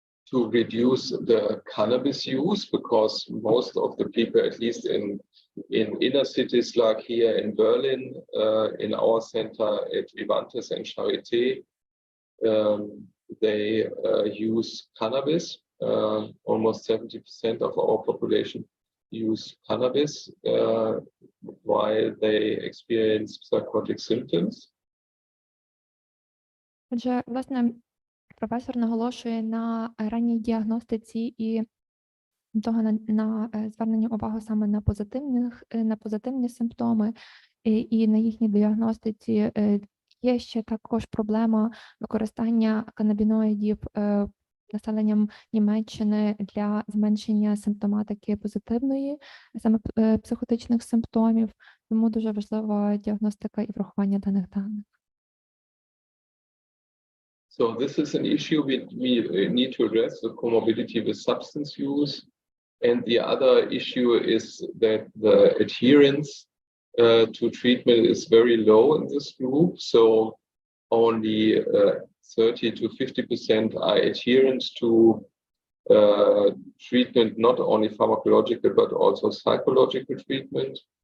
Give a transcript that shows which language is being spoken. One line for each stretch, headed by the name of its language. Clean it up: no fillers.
English: to reduce the cannabis use, because most of the people, at least in inner cities like here in Berlin, in our center at Vivantes and Charité, they use cannabis. Almost 70% of our population use cannabis while they experience psychotic symptoms.
Ukrainian: Отже, власне, професор наголошує на ранній діагностиці і того на звернення увагу саме на позитивні симптоми і на їхній діагностиці. Є ще також проблема використання канабіноїдів населенням Німеччини для зменшення симптоматики позитивної, саме психотичних симптомів, тому дуже важлива діагностика і врахування даних даних.
English: So this is an issue we need to address, the comorbidity with substance use. And the other issue is that the adherence to treatment is very low in this group. So only 30 to 50% are adherent to treatment, not only pharmacological, but also psychological treatment.